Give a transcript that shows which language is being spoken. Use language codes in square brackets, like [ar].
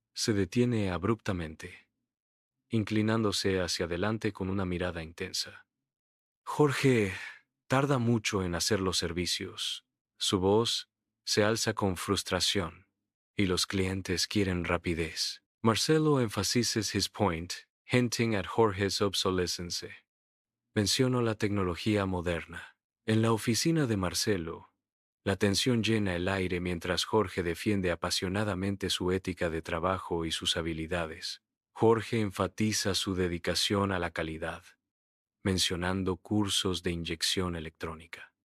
[es] Se detiene abruptamente, inclinándose hacia adelante con una mirada intensa. Jorge tarda mucho en hacer los servicios. Su voz se alza con frustración, y los clientes quieren rapidez. [en] Marcelo emphasizes his point, hinting at Jorge's obsolescence. [es] Menciono la tecnología moderna. En la oficina de Marcelo, la tensión llena el aire mientras Jorge defiende apasionadamente su ética de trabajo y sus habilidades. Jorge enfatiza su dedicación a la calidad, mencionando cursos de inyección electrónica.